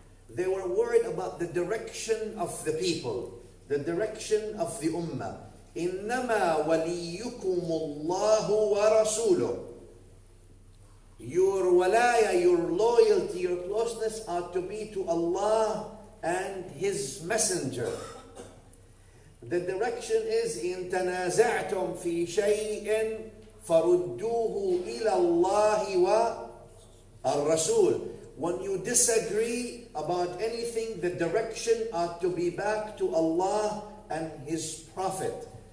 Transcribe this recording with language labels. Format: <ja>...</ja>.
<en>They were worried about the direction of the people, the direction of the ummah.</en> <ar>إِنَّمَا وَلِيُّكُمُ اللَّهُ وَرَسُولُهُ.</ar> <en>Your walaya, your loyalty, your closeness ought to be to Allah and His Messenger. The direction is</en> <ar>إِن تَنَازَعْتُمْ فِي شَيْءٍ فَرُدُّوهُ إِلَى اللَّهِ وَالرَّسُولِ.</ar> <en>When you disagree about anything, the direction ought to be back to Allah and His Prophet.</en>